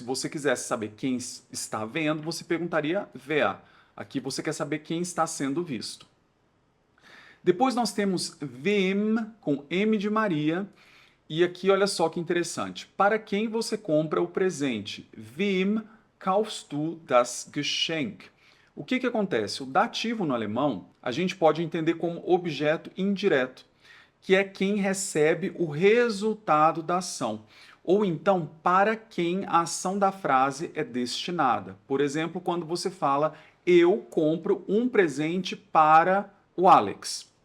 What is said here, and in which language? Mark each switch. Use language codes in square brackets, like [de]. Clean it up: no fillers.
[pt] Se você quisesse saber quem está vendo, você perguntaria wer. Aqui você quer saber quem está sendo visto. Depois nós temos wem, com M de Maria. E aqui olha só que interessante. Para quem você compra o presente? [de] Wem kaufst du das Geschenk? [pt] O que acontece? O dativo no alemão a gente pode entender como objeto indireto, que é quem recebe o resultado da ação, ou então para quem a ação da frase é destinada. Por exemplo, quando você fala eu compro um presente para o Alex.